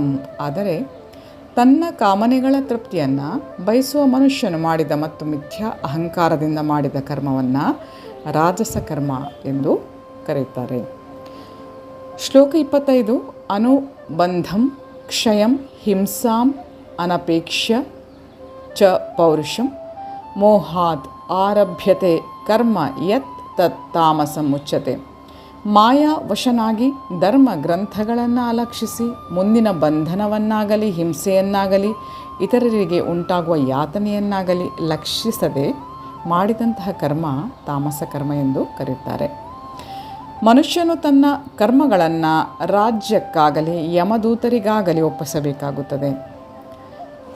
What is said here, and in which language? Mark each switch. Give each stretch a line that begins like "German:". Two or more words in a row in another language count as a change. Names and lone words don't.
Kannada: ಆದರೆ ತನ್ನ ಕಾಮನೆಗಳ ತೃಪ್ತಿಯನ್ನು ಬಯಸುವ ಮನುಷ್ಯನು ಮಾಡಿದ ಮತ್ತು ಮಿಥ್ಯಾ ಅಹಂಕಾರದಿಂದ ಮಾಡಿದ ಕರ್ಮವನ್ನು ರಾಜಸ ಕರ್ಮ ಎಂದು ಕರೆಯುತ್ತಾರೆ.
Sanskrit: ಶ್ಲೋಕ 25. ಅನುಬಂಧಂ ಕ್ಷಯಂ ಹಿಂಸಾಂ ಅನಪೇಕ್ಷ್ಯ ಚ ಪೌರುಷಂ ಮೋಹಾತ್ ಆರಭ್ಯತೆ ಕರ್ಮ ಯತ್ ತತ್ ತಾಮಸಂ ಉಚ್ಯತೆ.
Kannada: ಮಾಯಾ ವಶನಾಗಿ ಧರ್ಮ ಗ್ರಂಥಗಳನ್ನು ಅಲಕ್ಷಿಸಿ ಮುಂದಿನ ಬಂಧನವನ್ನಾಗಲಿ ಹಿಂಸೆಯನ್ನಾಗಲಿ ಇತರರಿಗೆ ಉಂಟಾಗುವ ಯಾತನೆಯನ್ನಾಗಲಿ ಲಕ್ಷಿಸದೆ ಮಾಡಿದಂತಹ ಕರ್ಮ ತಾಮಸ ಕರ್ಮ ಎಂದು ಕರೆಯುತ್ತಾರೆ. ಮನುಷ್ಯನು ತನ್ನ ಕರ್ಮಗಳನ್ನು ರಾಜ್ಯಕ್ಕಾಗಲಿ ಯಮದೂತರಿಗಾಗಲಿ ಒಪ್ಪಿಸಬೇಕಾಗುತ್ತದೆ.